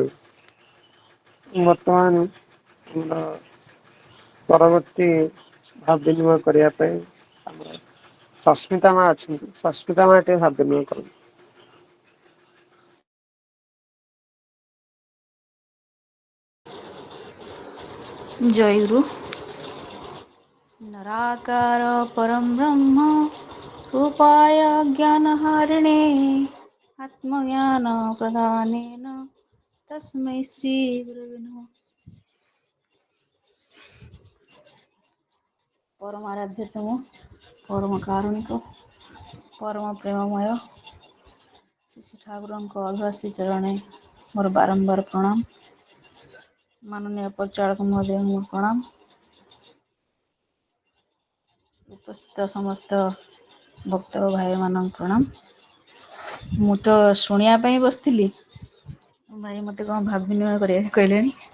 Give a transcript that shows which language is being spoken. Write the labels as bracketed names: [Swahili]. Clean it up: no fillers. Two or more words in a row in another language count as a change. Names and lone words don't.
[Odia] ବର୍ତ୍ତମାନ ଆମର ପରବର୍ତ୍ତୀ ଭାବ ବିନିମୟ କରିବା ପାଇଁ ଆମର ସସ୍ମିତା ମା ଅଛନ୍ତି। ସସ୍ମିତା ମା ଟିକେ ଭାବ ବିନିମୟ କରନ୍ତୁ। ଜୟଗୁରୁ। [Sanskrit] निराकार परं ब्रह्म रूपाय ज्ञानहारिणे आत्मज्ञान प्रदानेन तस्मै श्री गुरुवे नमः। [Odia] ପରମ ଆରାଧ୍ୟତମ ପରମ କାରୁଣିକ ପରମ ପ୍ରେମମୟ ଶ୍ରୀ ଠାକୁରଙ୍କ ଅଭ୍ୟାସୀ ଚରଣେ ମୋର ବାରମ୍ବାର ପ୍ରଣାମ। ମାନନୀୟ ପରିଚାଳକ ମହୋଦୟଙ୍କୁ ମୋର ପ୍ରଣାମ। ଉପସ୍ଥିତ ସମସ୍ତ ଭକ୍ତ ଭାଇମାନଙ୍କୁ ପ୍ରଣାମ। ମୁଁ ତ ଶୁଣିବା ପାଇଁ ବସିଥିଲି, ଭାଇ ମୋତେ କ'ଣ ଭାବ ବିନିମୟ କରିବାକୁ କହିଲେଣି।